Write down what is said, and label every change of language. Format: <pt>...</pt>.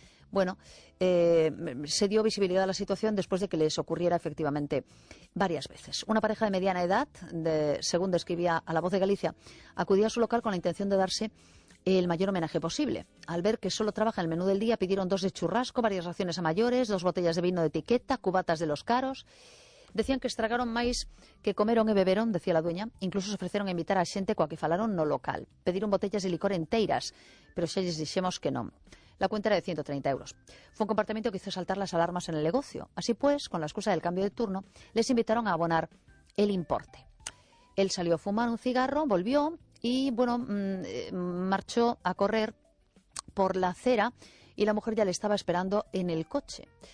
<es>Bueno, se dio visibilidad a la situación después de que les ocurriera efectivamente varias veces. Una pareja de mediana edad, según describía a La Voz de Galicia, acudía a su local con la intención de darse el mayor homenaje posible. Al ver que solo trabaja en el menú del día, pidieron 2 de churrasco, varias raciones a mayores, 2 botellas de vino de etiqueta, cubatas de los caros.</es> <gl>Decían que estragaron máis que comeron e beberon,</gl> <es>decía la dueña.</es> <gl>Incluso se ofreceron a invitar a xente coa que falaron no local. Pediron botellas de licor enteiras, pero xa lles dixemos que non.</gl> <es>La cuenta era de 130 euros. Fue un comportamento que hizo saltar las alarmas en el negocio. Así pues, con la excusa del cambio de turno, les invitaron a abonar el importe. Él salió a fumar un cigarro, volvió y, bueno, marchó a correr por la acera y la mujer ya le estaba esperando en el coche.</es>